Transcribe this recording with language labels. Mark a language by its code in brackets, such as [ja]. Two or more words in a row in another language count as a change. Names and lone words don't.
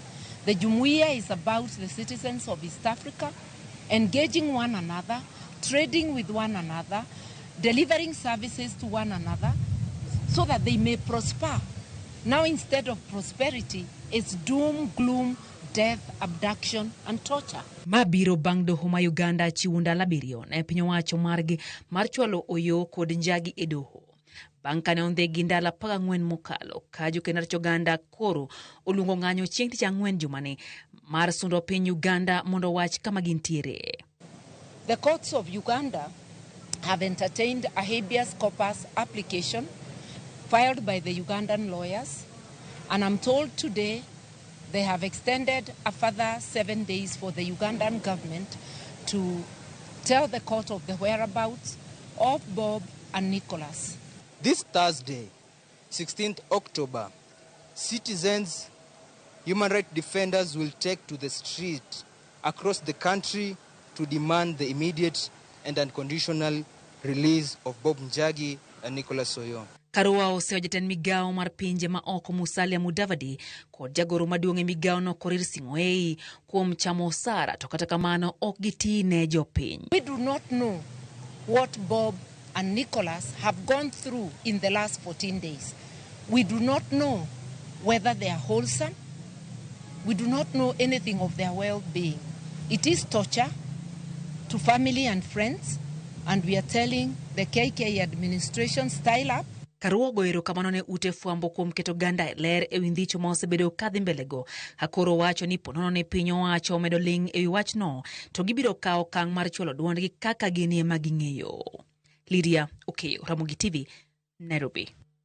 [en] The Jumuiya is about the citizens of East Africa engaging one another, trading with one another, delivering services to one another so that they may prosper. Now, instead of prosperity, it's doom, gloom, death, abduction, and torture. [luo] Mabiro bang' doho ma Uganda chiwo ndalo 7 ne piny owacho margi mar chwalo Oyo kod Njagi e doho. Bang' kane ondhegi ndalo 14 mokalo, ka jokend rito oganda koro oluongo ng'anyo chieng' tich ang'wen jumani mar sundo piny Uganda mondo wach kama gintiere. [en] The courts of Uganda have entertained a habeas corpus application filed by the Ugandan lawyers, and I'm told today they have extended a further 7 days for the Ugandan government to tell the court of the whereabouts of Bob and Nicholas. This Thursday, 16th October, citizens, human rights defenders will take to the street across the country to demand the immediate and unconditional release of Bob Njagi and Nicholas Oyo. [luo] Karua oseyo jatend migao mar pinje ma oko Musalia Mudavadi kod jagoro maduong' e migao no Korir Sing'oei kuom chamo osara, to kata kamano ok giti ne jopiny. [en] We do not know what Bob and Nicholas have gone through in the last 14 days. We do not know whether they are wholesome. We do not know anything of their well-being. It is torture to family and friends, and we are telling the KK administration style up. [luo] Karua goero kamano ne ute fwambo kuom keto oganda e ler ewi ndicho ma osebedo kadhi mbelego. Hakoro wacho ni ponono ne piny owacho medo ling' ewi wachno, to gibiro kawo okang' mar chwalo duondgi kaka ginie ma ging'eyo. Lydia Okeyo, Ramogi TV, Nairobi.